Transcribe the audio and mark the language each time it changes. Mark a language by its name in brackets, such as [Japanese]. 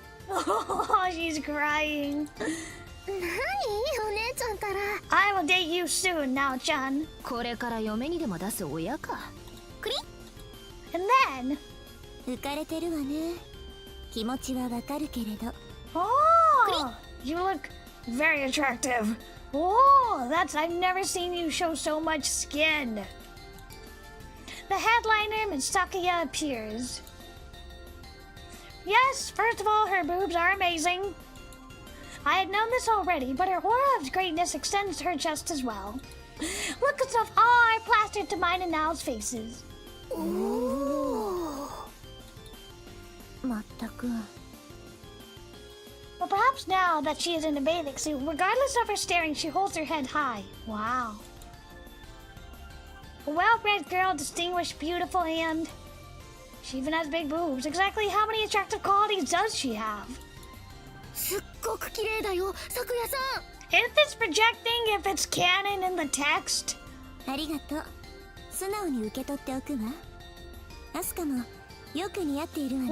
[English] Oh, she's crying. [Japanese] 何お姉ちゃんたら。 [English] I will date you soon, Nao-chan. [Japanese] これから嫁にでも出す親か。クリ [English] And then... [Japanese] 浮かれてるわね。気持ちはわかるけれど。 [English] Oh! You look very attractive. Oh, I've never seen you show so much skin. The headliner, Misakaya, appears. Yes, first of all, her boobs are amazing. I had known this already, but her aura of greatness extends to her chest as well. Looks of awe are plastered to mine and Nao's faces. [Japanese] おお。まったく。 [English] But perhaps now that she is in a bathing suit, regardless of her staring, she holds her head high. Wow. A well-bred girl, distinguished, beautiful, and... she even has big boobs. Exactly how many attractive qualities does she have? [Japanese] すっごく綺麗だよ、咲夜さん。 [English] If it's projecting, if it's canon in the text. [Japanese] ありがとう。素直に受け取っておくわ。アスカもよく似合っているわね。